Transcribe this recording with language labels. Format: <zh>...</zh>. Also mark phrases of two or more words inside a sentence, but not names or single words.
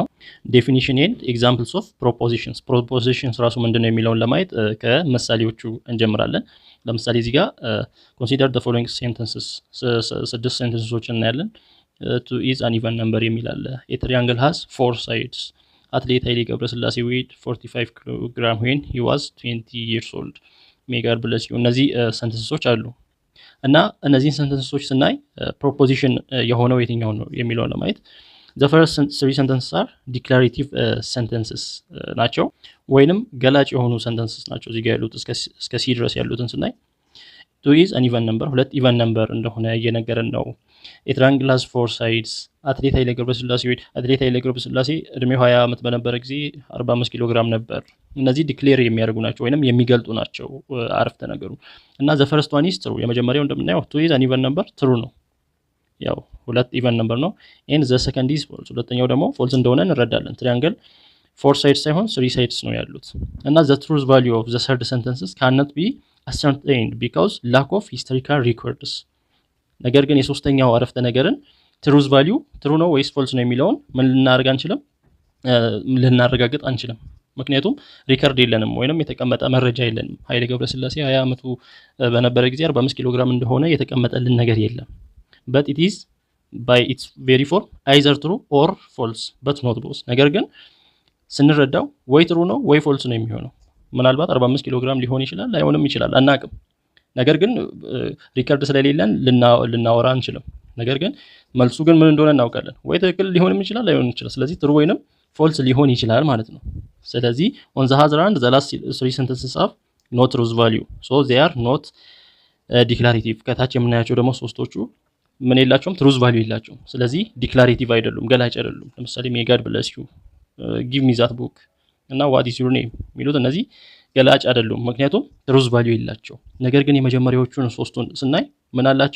<en>definition and examples of propositions</en> <am>ራሱ ምንድነው የሚለውን ለማየት ከምሳሌዎቹ እንጀምራለን። ለምሳሌ እዚህ ጋር</am> <en>consider the following sentences</en> <am>ስድስት ሴንተንሶችን እናያለን።</am> <en>two is an even number</en> <am>የሚል አለ።</am> <en>a triangle has 4 sides athlete Haile Gebrselassie weighed 45 kilograms when he was 20 years old may God bless</en> <am>ዩ። እነዚህ ሰንተንሶች አሉ እና እነዚህን ሰንተንሶች ስናይ ፕሮፖዚሽን የሆነው የትኛው ነው የሚለውን ለማየት</am> <en>the first 3 sentences are declarative sentences</en> <am>ናቸው ወይንም ገላጭ የሆኑ ሰንተንስስ ናቸው። እዚህ ጋር ያሉት እስከ ሲ ድረስ ያሉትን ስናይ ቱ</am> <en>is an even number፣</en> <am>ሁለት</am> <en>even number</en> <am>እንደሆነ እየነገረን ነው።</am> <en>a triangle has 4 sides athlete Haile Gebrselassie weighed፣</en> <am>አትሌት ኃይሌ ገብረስላሴ እድሜው 20 ዓመት በነበረ ጊዜ 45 ኪሎ ግራም ነበር። እነዚህ ዲክሌር የሚያደርጉ ናቸው ወይንም የሚገልጡ ናቸው አረፍተ ነገሩ እና</am> <en>the first one is true።</en> <am>የመጀመሪያው እንደምናየው</am> <en>two is an even number true</en> <am>ነው፣ ያው ሁለት</am> <en>even number</en> <am>ነው።</am> <en>and the second is false፣</en> <am>ሁለተኛው ደግሞ ፎልስ እንደሆነ እንረዳለን። ትሪያንግል 4 ሳይድስ ሳይሆን 3 ሳይድስ ነው ያሉት እና</am> <en>the truth value of the third sentences can't be ascertained because lack of historical records።</en> <am>ነገር ግን የሶስተኛው አረፍተ ነገርን</am> <en>truth value</en> <am>ትሩ ነው ወይስ ፎልስ ነው የሚለውን ምን ልናደርግ አንችልም፣ ልናረጋግጥ አንችልም። ምክንያቱም ሪከርድ የለንም ወይንም የተቀመጠ መረጃ የለንም። ኃይሌ ገብረስላሴ 20 ዓመቱ በነበረ ጊዜ 45 ኪሎ ግራም እንደሆነ የተቀመጠልን ነገር የለም።</am> <en>but it is by its very form either true or false but not both።</en> <am>ነገር ግን ስንረዳው ወይ ትሩ ነው ወይ ፎልስ ነው የሚሆነው። ምናልባት 45 ኪሎ ግራም ሊሆን ይችላል ላይሆንም ይችላል አናቅም። ነገር ግን ሪከርድ ስለሌለን ልናወራ አንችልም። ነገር ግን መልሱ ግን ምን እንደሆነ እናውቃለን። ወይ ትክክል ሊሆንም ይችላል ላይሆንም ይችላል። ስለዚህ ትሩ ወይንም ፎልስ ሊሆን ይችላል ማለት ነው። ስለዚህ</am> <en>on the other hand the last 3 sentences have no truth value so they are not declarative።</en> <am>ከታች የምናያቸው ደግሞ ሶስቶቹ ምን የላቸውም፣</am> <en>truth value</en> <am>የላቸውም። ስለዚህ ዲክላሬቲቭ አይደሉም፣ ገላጭ አይደሉም። ለምሳሌ</am> <en>may God bless you፣ give me that book</en> <am>እና</am> <en>what is your name</en> <am>የሚሉት እነዚህ ገላጭ አይደሉም፣ ምክንያቱም</am> <en>truth value</en> <am>የላቸው። ነገር ግን የመጀመሪያዎቹን ሶስቱን ስናይ ምን አላቸው?</am>